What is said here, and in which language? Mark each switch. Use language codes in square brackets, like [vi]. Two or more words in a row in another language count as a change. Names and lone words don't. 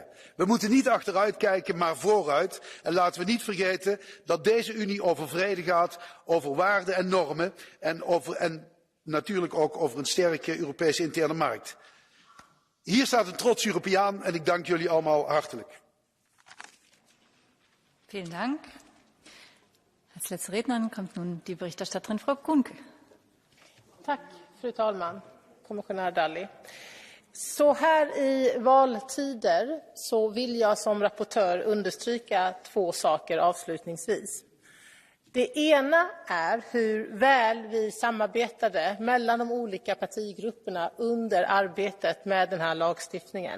[nl] We moeten niet achteruit kijken, maar vooruit. En laten we niet vergeten dat deze Unie over vrede gaat, over waarden en normen en natuurlijk ook over een sterke Europese interne markt. Hier staat een trots Europeaan en ik dank jullie allemaal hartelijk. [de] Vielen Dank. Als letzte Rednerin kommt nun die Berichterstatterin Frau Kuhnke. [sv] Tack, fru talman, kommissionär Dalli. Så här i valtider så vill jag som rapportör understryka två saker avslutningsvis. Det ena är hur väl vi samarbetade mellan de olika partigrupperna under arbetet med den här lagstiftningen.